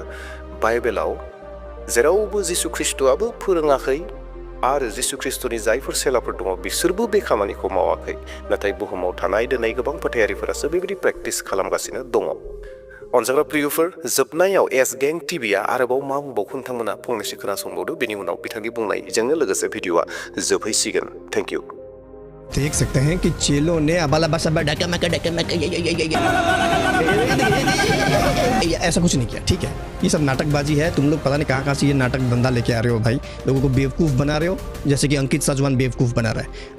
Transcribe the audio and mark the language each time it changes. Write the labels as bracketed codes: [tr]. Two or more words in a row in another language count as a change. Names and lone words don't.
[brx] बाइबेलाव जेरावबो जिसु ख्रिस्ट'आबो फोरोङाखै, आरो जिसु ख्रिस्ट'नि जायफोर सेलाफोर दङ बिसोरबो बे खामानिखौ मावाखै। नाथाय बुहुमाव थानाय दिनै गोबां फोथायारिफोरासो बेबायदि प्रेक्टिस खालामगासिनो दङ। अनजाग्रा प्रियफोर, जोबनायाव एस गें टिभिआ आरोबाव मा बुंबावो नोंथांमोना फंनैसो खोनासंबावदो, बेनि उनाव बिथांनि बुंनायजोंनो लोगोसे भिडिअआ जोबहैसिगोन। [en] Thank you. [hi] देख सकते हैं कि चेलों ने ऐसा कुछ नहीं किया। ठीक है, ये सब नाटकबाजी है। तुम लोग पता नहीं कहाँ से ये नाटक धंधा लेके आ रहे हो भाई, लोगों को बेवकूफ़ बना रहे हो, जैसे कि अंकित सजवान बेवकूफ़ बना रहा है।